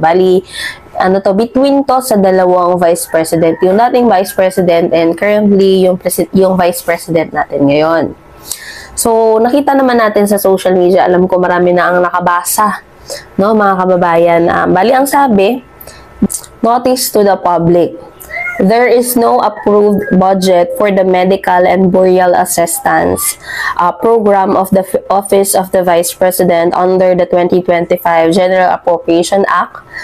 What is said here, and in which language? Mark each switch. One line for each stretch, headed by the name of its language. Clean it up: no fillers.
Filipino: Bali, between to sa dalawang Vice President, yung dating Vice President and currently yung Vice President natin ngayon. So nakita naman natin sa social media, alam ko marami na ang nakabasa, no mga kababayan. Bali ang sabi,
English: notice to the public. There is no approved budget for the medical and burial assistance program of the Office of the Vice President under the 2025 General Appropriation Act.